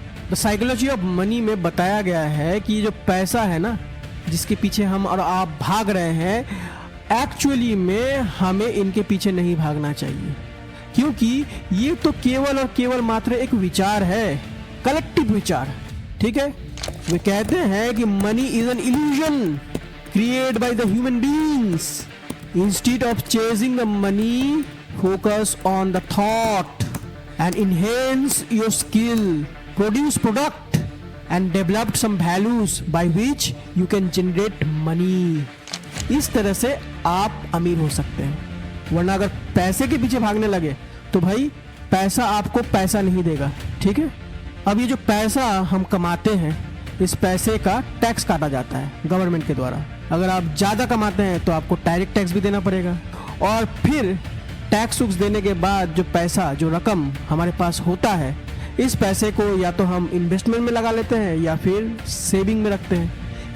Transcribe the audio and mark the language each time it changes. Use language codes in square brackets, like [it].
[hi] The psychology of money में बताया गया है कि ये जो पैसा है ना, जिसके पीछे हम और आप भाग रहे हैं, एक्चुअली में हमें इनके पीछे नहीं भागना चाहिए, क्योंकि ये तो केवल और केवल मात्र एक विचार है, कलेक्टिव विचार। ठीक है, वे कहते हैं कि [en] Money is an illusion created by the human beings. Instead of chasing the money, focus on the thought and enhance your skill, produce product and develop some values by which you can generate money। [hi] इस तरह से आप अमीर हो सकते हैं, वरना अगर पैसे के पीछे भागने लगे तो भाई पैसा आपको पैसा नहीं देगा। ठीक है, अब ये जो पैसा हम कमाते हैं, इस पैसे का टैक्स काटा जाता है गवर्नमेंट के द्वारा। अगर आप ज़्यादा कमाते हैं तो आपको डायरेक्ट टैक्स भी देना पड़ेगा, और फिर टैक्स देने के बाद जो पैसा, जो रकम हमारे पास होता है, इस पैसे को या तो हम इन्वेस्टमेंट में लगा लेते हैं या फिर सेविंग में रखते हैं।